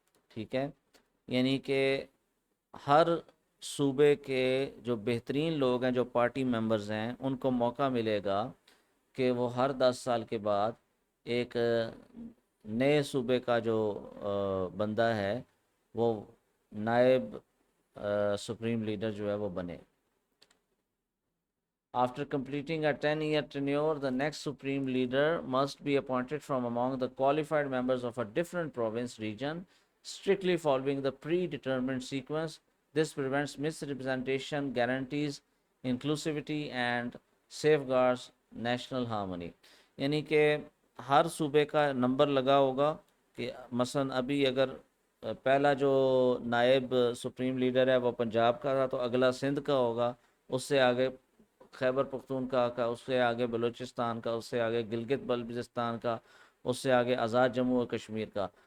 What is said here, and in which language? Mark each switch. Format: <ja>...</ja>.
<ur>ٹھیک ہے، یعنی کہ ہر صوبے کے جو بہترین لوگ ہیں، جو پارٹی ممبرز ہیں، ان کو موقع ملے گا کہ وہ ہر 10 سال کے بعد ایک نئے صوبے کا جو بندہ ہے وہ نائب سپریم لیڈر جو ہے وہ بنے.</ur> <en>After completing a 10-year tenure, the next supreme leader must be appointed from among the qualified members of a different province region, strictly following the predetermined sequence. This prevents misrepresentation, guarantees inclusivity, and safeguards national harmony.</en> <ur>یعنی کہ ہر صوبے کا number لگا ہوگا کہ مثلا ابھی اگر پہلا جو نائب سپریم لیڈر ہے وہ پنجاب کا تھا تو اگلا سندھ کا ہوگا، اس سے آگے خیبر پختونخوا کا، اس سے آگے بلوچستان کا، اس سے آگے گلگت بلتستان کا، اس سے آگے آزاد جموں و کشمیر کا.</ur>